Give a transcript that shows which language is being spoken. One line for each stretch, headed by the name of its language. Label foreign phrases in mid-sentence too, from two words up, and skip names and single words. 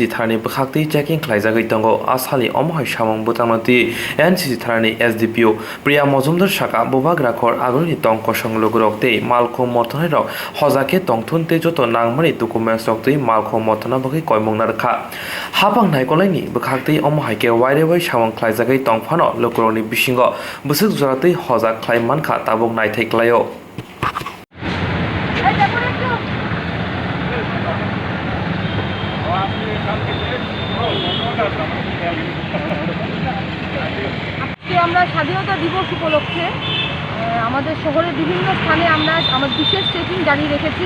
Bodo: थारनि बखाक्ति चेकिं खालायजागै दंगो आसालि अमहाय सामं बुतांनति एनसीसी थारनि एसडीपीओ प्रिया मजुमदार साका बोबाग्राखर आगुनि तंग कसं लुगुरकते मालखौ मथनाय रक हजाके तंथुनते जतो नांगमनि डकुमेन्टस रकते मालखौ मथना बखै कयमंना रखा हापां नायकलायनि बखाक्ति अमहायके वाइरेबै सामं खालायजागै तंफानो लुगुरनि बिसिंग बुसुक जरातै हजाक खालायमानखा ताबुक नायथायख्लायो
Bangla: আমরা স্বাধীনতা দিবস উপলক্ষে আমাদের শহরের বিভিন্ন স্থানে আমরা আমার বিশেষ চেকিং জারি রেখেছি।